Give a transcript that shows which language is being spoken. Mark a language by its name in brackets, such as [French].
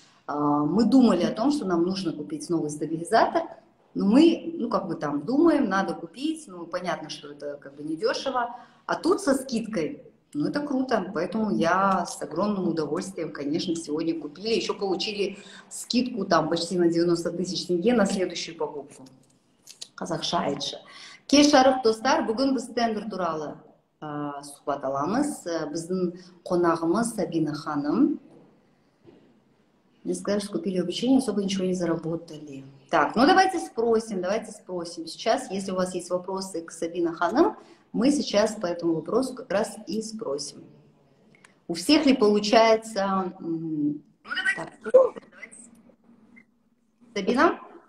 [Russian] Мы думали о том, что нам нужно купить новый стабилизатор, но мы, ну, как бы там думаем, надо купить, ну, понятно, что это как бы недешево, а тут со скидкой, ну, это круто, поэтому я с огромным удовольствием, конечно, сегодня купили, еще получили скидку там почти на 90 тысяч тенге на следующую покупку. [Kazakh] Қазақша айтшы. Кеш жарық достар, бүгін біз тендер туралы сұхбат аламыз. Біздің қонағымыз Сабина ханым. [Russian] Мне сказали, что купили обучение, особо ничего не заработали. Так, ну давайте спросим. Сейчас, если у вас есть вопросы к Сабина ханым, мы сейчас по этому вопросу как раз и спросим. У всех ли получается... Так, Сабина?